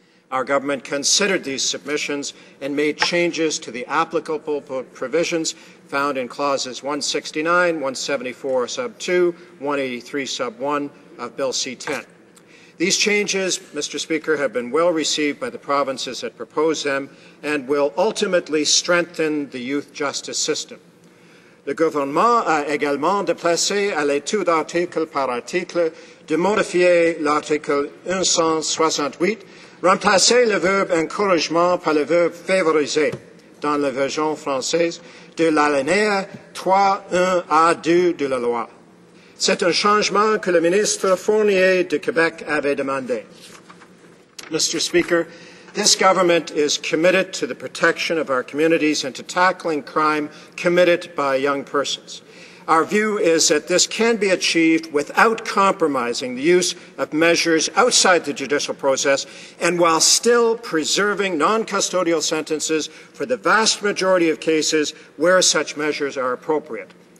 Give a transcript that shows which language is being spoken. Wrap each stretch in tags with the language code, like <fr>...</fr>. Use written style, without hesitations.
<en>Our government considered these submissions and made changes to the applicable provisions found in clauses 169, 174 sub 2, 183 sub 1 of Bill C-10. These changes, Mr. Speaker, have been well received by the provinces that propose them and will ultimately strengthen the youth justice system.</en> <fr>Le gouvernement a également déplacé à l'étude article par article de modifier l'article 168, remplacer le verbe encouragement par le verbe favoriser dans la version française de l'alinéa 3.1a2 de la loi. C'est un changement que le ministre Fournier de Quebec avait demandé.</fr> <en>Mr. Speaker, this government is committed to the protection of our communities and to tackling crime committed by young persons. Our view is that this can be achieved without compromising the use of measures outside the judicial process and while still preserving non-custodial sentences for the vast majority of cases where such measures are appropriate.</en>